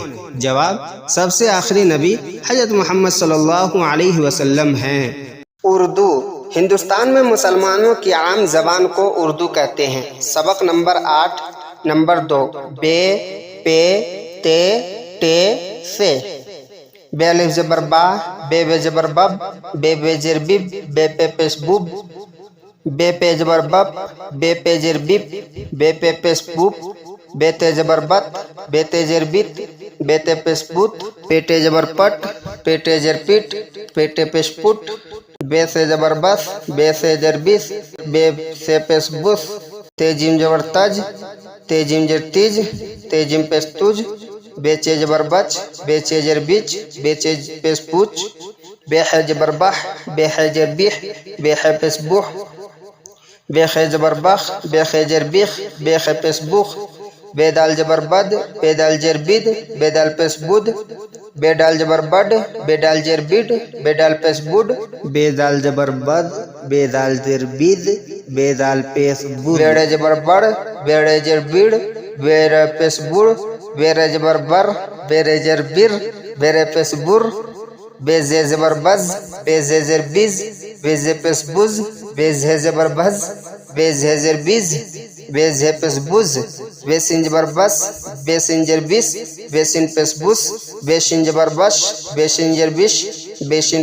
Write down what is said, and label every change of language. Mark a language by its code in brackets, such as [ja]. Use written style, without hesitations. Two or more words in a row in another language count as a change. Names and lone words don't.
[ur] جواب: سب سے آخری نبی حضرت محمد صلی اللہ علیہ وسلم ہیں۔ اردو: ہندوستان میں مسلمانوں کی عام زبان کو اردو کہتے ہیں۔ سبق نمبر 8، نمبر 2، بے پے تے ٹے فے بے الف زبر با بے بے زبر بب بے بے زر بب بے پے پیش بوب بے پے زبر بب بے پے زر بب بے پے پیش بوب بے تے زبر بت بے تے زر بت بے تے پیش بوت پیٹے زبر پٹ پیٹے زر پٹ پیٹے پیش پٹ بے سے زبر بس بے سے زر بس بے سے پیش بس تے جیم زبر تج تے جیم زر تیج تے جیم پیش تج بے چے زبر بچ بے چے زر بچ بے چے پیش پوچ بے ہے زبر بح بے ہے زر بیح بے ہے پیش بوح بے خے زبر بخ بے خے زر بیخ بے خے پیش بوخ بے دال زبر بد بے دال زر بد بے دال پیش بد بے ڈال زبر بڈ بے ڈال زر بڈ بے ڈال پیش بڈ بے دال زبر بد بے دال زر بد بے دال پیش بد بیڑے زبر بڑ بیڑے زر بڑ بیڑے پیش بڑ بیرے زبر بر بیرے زر بر بیرے پیش بر بے زے زبر بز بے زے زر بز بے زے پیش بز بے زے زبر بز بے زے زر بز بے زے پیش بز بے سین زبر بس بے سین زر بس بے سین پیش بس بے شین زبر بش بے شین زر بش بے شین